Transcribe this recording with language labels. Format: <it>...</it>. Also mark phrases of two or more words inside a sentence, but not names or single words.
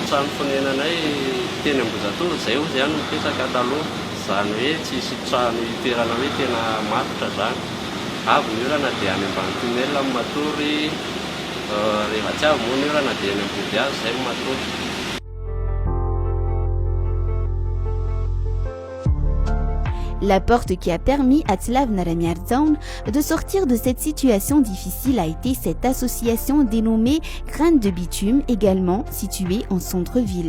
<mg>Trano fonenanay teny Ambozatovo izay ozy ihany mipetraka taloha zany hoe tsisy trano itoerana hoe tena matotra zany avy ny orana dia any ambanitonela matory rehefa tsy avy moa ny orana dia any Ambodiazy izay matory.</mg> <fr>La porte qui a permis à Tslav Naramiadzone de sortir de cette situation difficile a été cette association dénommée Graines de Bitume, également située en centre-ville.</fr>